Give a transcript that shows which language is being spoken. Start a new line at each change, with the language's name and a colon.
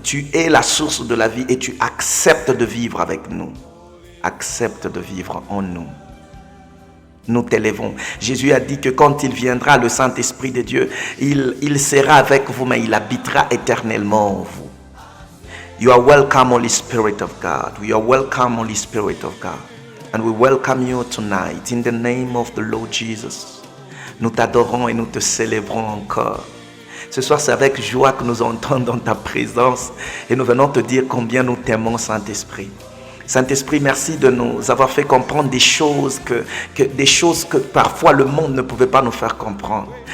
French: Tu es la source de la vie et tu acceptes de vivre avec nous. Accepte de vivre en nous. Nous t'élèvons. Jésus a dit que quand il viendra, le Saint-Esprit de Dieu, il sera avec vous, mais il habitera éternellement en vous.
English: You are welcome, Holy Spirit of God. We are welcome, Holy Spirit of God. And we welcome you tonight in the name of the Lord Jesus.
French: Nous t'adorons et nous te célébrons encore. Ce soir, c'est avec joie que nous entrons dans ta présence et nous venons te dire combien nous t'aimons, Saint-Esprit. Saint-Esprit, merci de nous avoir fait comprendre des choses que parfois le monde ne pouvait pas nous faire comprendre.